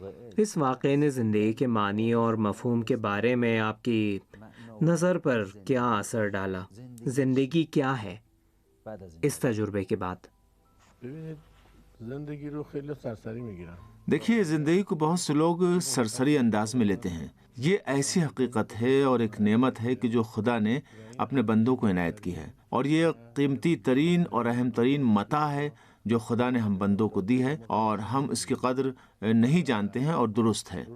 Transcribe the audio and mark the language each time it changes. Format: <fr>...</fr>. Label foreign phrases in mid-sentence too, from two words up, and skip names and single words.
<ur>اس واقعے نے زندگی کے معنی اور مفہوم کے بارے میں آپ کی نظر پر کیا اثر ڈالا؟ زندگی کیا ہے اس تجربے کے بعد؟</ur> <fa>ببینید زندگی رو خیلی سرسری میگیرن.</fa> <ur>دیکھیے، زندگی کو بہت سے لوگ سرسری انداز میں لیتے ہیں. یہ ایسی حقیقت ہے اور ایک نعمت ہے کہ جو خدا نے اپنے بندوں کو عنایت کی ہے، اور یہ قیمتی ترین اور اہم ترین متاع ہے جو خدا نے ہم بندوں کو دی ہے، اور ہم اس کی قدر نہیں جانتے ہیں، اور درست ہے.</ur>